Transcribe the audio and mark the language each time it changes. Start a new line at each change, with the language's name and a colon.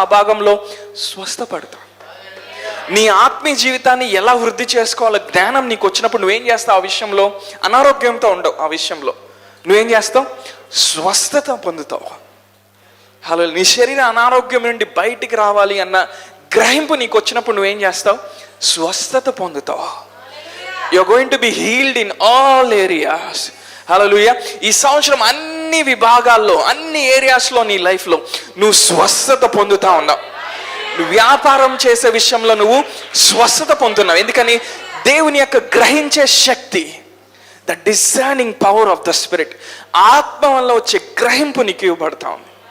Telugu: ఆ భాగంలో స్వస్థపడతావు. నీ ఆత్మీయ జీవితాన్ని ఎలా వృద్ధి చేసుకోవాలో జ్ఞానం నీకు వచ్చినప్పుడు నువ్వేం చేస్తావు? ఆ విషయంలో అనారోగ్యంతో ఉండవు. ఆ విషయంలో నువ్వేం చేస్తావు? స్వస్థత పొందుతావు. హలో, నీ శరీర అనారోగ్యం నుండి బయటికి రావాలి అన్న గ్రహింపు నీకు వచ్చినప్పుడు నువ్వేం చేస్తావు? స్వస్థత పొందుతావు.
English: you're going to be healed in all areas.
Telugu: హల్లెలూయా. ఈ సంవత్సరం అన్ని విభాగాల్లో, అన్ని ఏరియాస్లో నీ లైఫ్లో నువ్వు స్వస్థత పొందుతా ఉన్నావు. నువ్వు వ్యాపారం చేసే విషయంలో నువ్వు స్వస్థత పొందుతున్నావు. ఎందుకని? దేవుని యొక్క గ్రహించే శక్తి,
English: the discerning power of the spirit,
Telugu: ఆత్మ వల్ల వచ్చే గ్రహింపు నీకు ఇవ్వబడతా ఉంది.